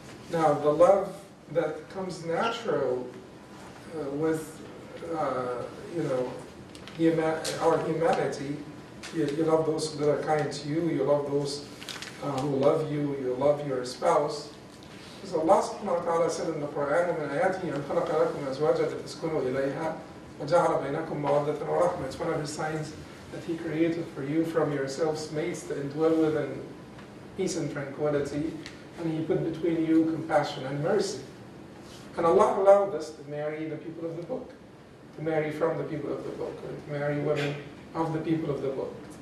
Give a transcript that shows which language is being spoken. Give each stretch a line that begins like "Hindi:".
English: Now, the love that comes natural with you know, our humanity, you love those that are kind to you, you love those who love you, you love your spouse. Because Allah subhanahu wa ta'ala said in the Quran,
Arabic: وَمِنْ آيَاتِهِ أَنْ خَلَقَ لَكُمْ أَزْوَاجًا لِتَسْكُنُوا إِلَيْهَا وَجَعَلَ بَيْنَكُمْ مَوَدَّةً وَرَحْمَةً.
English: It's one of His signs that He created for you from yourselves mates to indwell with in peace and tranquility, and He put between you compassion and mercy. And Allah allowed us to marry the people of the book, to marry from the people of the book, or to marry women of the people of the book.